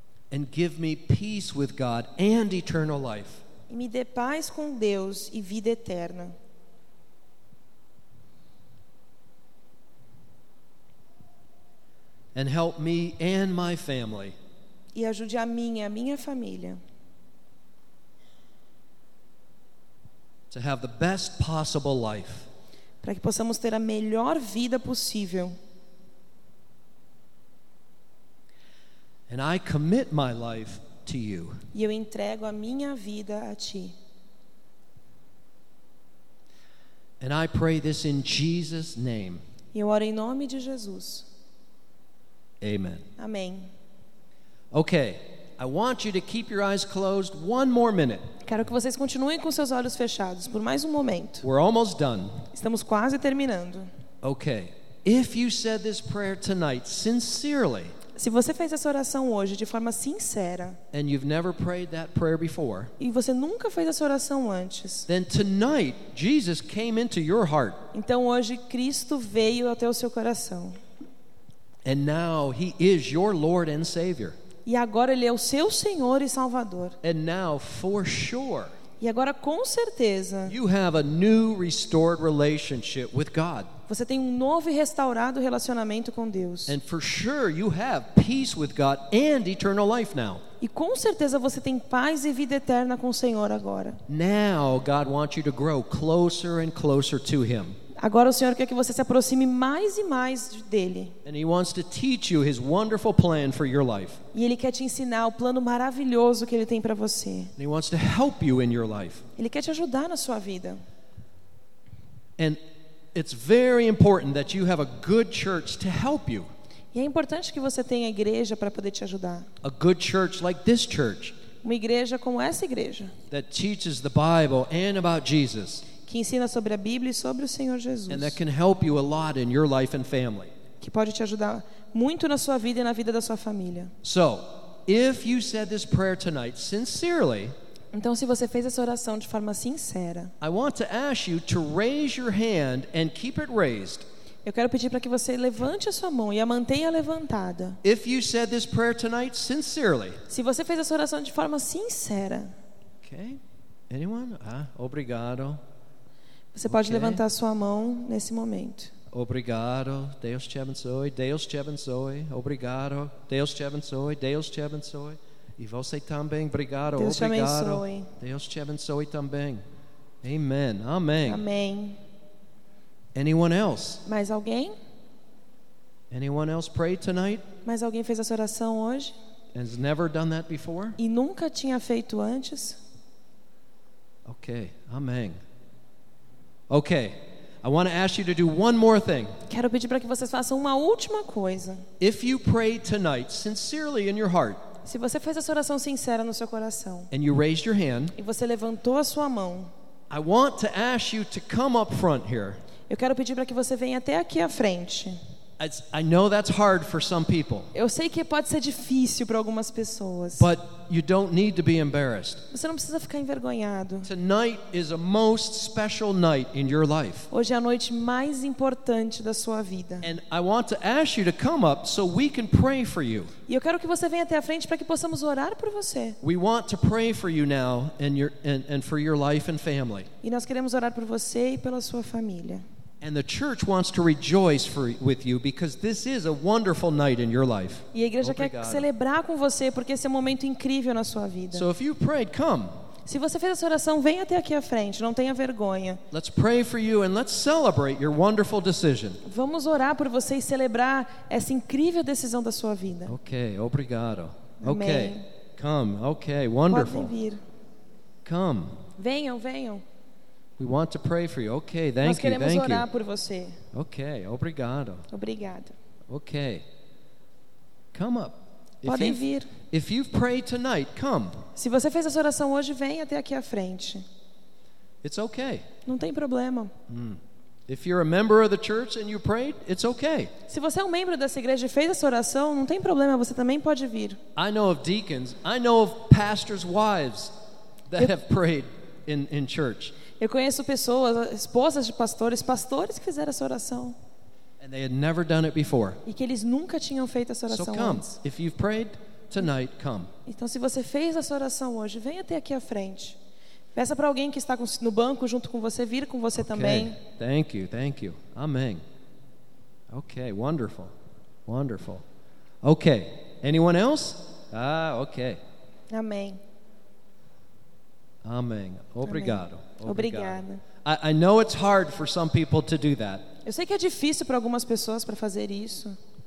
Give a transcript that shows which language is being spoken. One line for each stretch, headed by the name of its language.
English: And give me peace with God and eternal life.
Portuguese: E me dê paz com Deus e vida eterna.
English: And help me and my family.
Portuguese: E ajude a mim e a minha família.
English: To have the best possible life.
Portuguese: Para que possamos ter a melhor vida possível.
English: And I commit my life to you.
Portuguese: E eu entrego a minha vida a ti.
English: And I pray this in Jesus' name.
Portuguese: E eu oro em nome de Jesus.
English: Amen.
Portuguese: Amém.
English: Okay. I want you to keep your eyes closed one more minute.
Portuguese: Quero que vocês continuem com seus olhos fechados por mais um momento.
English: We're almost done.
Portuguese: Estamos quase terminando.
English: Okay. If you said this prayer tonight sincerely,
Portuguese: se você fez essa oração hoje de forma sincera,
English: and you've never prayed that prayer before,
Portuguese: e você nunca fez essa oração antes,
English: then tonight Jesus came into your heart.
Portuguese: Então hoje Cristo veio até o seu coração.
English: And now he is your Lord and Savior.
Portuguese: E agora ele é o seu Senhor e Salvador.
English: And now, for sure,
Portuguese: e agora com certeza,
English: you have a new restored relationship with God.
Portuguese: Você tem um novo e restaurado relacionamento com Deus.
English: And for sure you have peace with God and eternal life now.
Portuguese: E com certeza você tem paz e vida eterna com o Senhor agora.
English: Now God wants you to grow closer and closer to him.
Portuguese: Agora o Senhor quer que você se aproxime mais e mais dele.
English: And he wants to teach you his wonderful plan for your life.
Portuguese: E ele quer te ensinar o plano maravilhoso que ele tem para você.
English: And he wants to help you in your life.
Portuguese: Ele quer te ajudar na sua vida.
English: And it's very important that you have a good church to help you.
Portuguese: E é importante que você tenha igreja para poder te ajudar.
English: A good church like this church.
Portuguese: Uma igreja como essa igreja.
English: That teaches the Bible and about Jesus.
Portuguese: Que ensina sobre a Bíblia e sobre o Senhor Jesus.
English: And that can help you a lot in your life and family.
Portuguese: Que pode te ajudar muito na sua vida e na vida da sua família.
English: So, if you said this prayer tonight sincerely,
Portuguese: então se você fez essa oração de forma sincera,
English: I want to ask you to raise your hand and keep it raised.
Portuguese: Eu quero pedir para que você levante a sua mão e a mantenha levantada.
English: If you said this prayer tonight sincerely,
Portuguese: se você fez essa oração de forma sincera.
English: Okay. Anyone? Ah,
Portuguese: obrigado. Você pode, okay, levantar sua mão nesse momento. Obrigado, Deus te abençoe, Deus te abençoe. Obrigado, Deus te abençoe, Deus te abençoe. E você também, obrigado, Deus obrigado. Te abençoe. Deus te abençoe também. Amen, amém. Amém.
English: Anyone else?
Portuguese: Mais alguém?
English: Anyone else pray tonight?
Portuguese: Mais alguém fez essa oração hoje?
English: Has never done that before?
Portuguese: E nunca tinha feito antes?
English: Ok, amém. Okay, I want to ask you to do one more thing.
Portuguese: Quero pedir para que vocês façam uma última coisa.
English: If you pray tonight sincerely in your heart,
Portuguese: se você fez essa oração sincera no seu coração,
English: and you raised your hand,
Portuguese: e você levantou a sua mão,
English: I want to ask you to come up front here.
Portuguese: Eu quero pedir para que você venha até aqui à frente.
English: I know that's hard for some people.
Portuguese: Eu sei que pode ser difícil para algumas pessoas.
English: But you don't need to be embarrassed.
Portuguese: Você não precisa ficar envergonhado.
English: Tonight is a most special night in your life.
Portuguese: Hoje é a noite mais importante da sua vida.
English: And I want to ask you to come up so we can pray for you.
Portuguese: E eu quero que você venha até a frente para que possamos orar por você.
English: We want to pray for you now and for your life and family.
Portuguese: E nós queremos orar por você e pela sua família.
English: And the church wants to rejoice with you because this is a wonderful night in your life.
Portuguese: E a igreja quer celebrar com você porque esse é um momento incrível na sua vida.
English: So if you prayed, come.
Portuguese: Se você fez essa oração, venha até aqui à frente, não tenha vergonha.
English: Let's pray for you and let's celebrate your wonderful decision.
Portuguese: Vamos orar por você e celebrar essa incrível decisão da sua vida.
English: Okay,
Portuguese: obrigado. Amém.
English: Okay. Come. Okay, wonderful.
Portuguese: Podem vir.
English: Come.
Portuguese: Venham, venham.
English: We want to pray for you. Okay, thank
Portuguese: you. Nós queremos
English: thank
Portuguese: orar
English: you.
Portuguese: Por você.
English: Okay,
Portuguese: obrigado. Obrigado.
English: Okay. Come up.
Portuguese: Podem vir.
English: If you've prayed tonight, come.
Portuguese: Se você fez essa oração hoje, vem até aqui à frente.
English: It's okay.
Portuguese: Não tem problema.
English: If you're a member of the church and you prayed, it's okay.
Portuguese: Se você é um membro dessa igreja e fez essa oração, não tem problema, você também pode vir.
English: I know of deacons, I know of pastors' wives that have prayed in church.
Portuguese: Eu conheço pessoas, esposas de pastores, pastores que fizeram essa oração.
English: And they had never done it before.
Portuguese: E que eles nunca tinham feito essa oração antes.
English: So come.
Portuguese: Antes.
English: If you've prayed tonight, come.
Portuguese: Então se você fez essa oração hoje, venha até aqui à frente. Peça para alguém que está no banco junto com você vir com você,
English: okay,
Portuguese: também.
English: Thank you. Amém. Okay, wonderful. Wonderful. Okay. Anyone else? Ah, okay.
Portuguese: Amém. Amém. Obrigado. Amém. Obrigada.
English: I know it's hard for some people to do that.
Portuguese: Eu sei que é difícil para algumas pessoas para fazer isso.